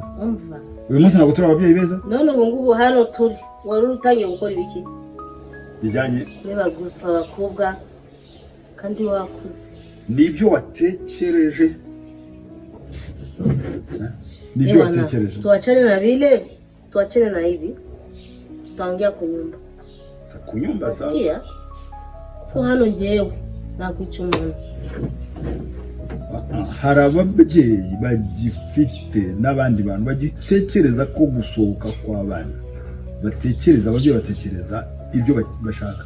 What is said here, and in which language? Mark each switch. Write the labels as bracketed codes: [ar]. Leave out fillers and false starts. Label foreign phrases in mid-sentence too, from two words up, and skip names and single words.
[rw] Umva. Uyu munsi ntabwo turi ababyeyi beza? None ubu ngubu hano turi. Wari utangiye gukora ibiki? Bijyanye n'abaguzwa abakobwa kandi wakuze. Nibyo watekereje? Nibyo watekereje? [sw] Tuachane na vile, tuachane na hivi. Tutaongea kwa nyumba. Sasa kwa nyumba sasa. Sikia? [rw] Ko hano ngewe nakwica umuntu. Hari ababyeyi bagifite n'abandi bantu bagitekereza ko gusohoka kw'abana. Ababyeyi batekereza ibyo bashaka.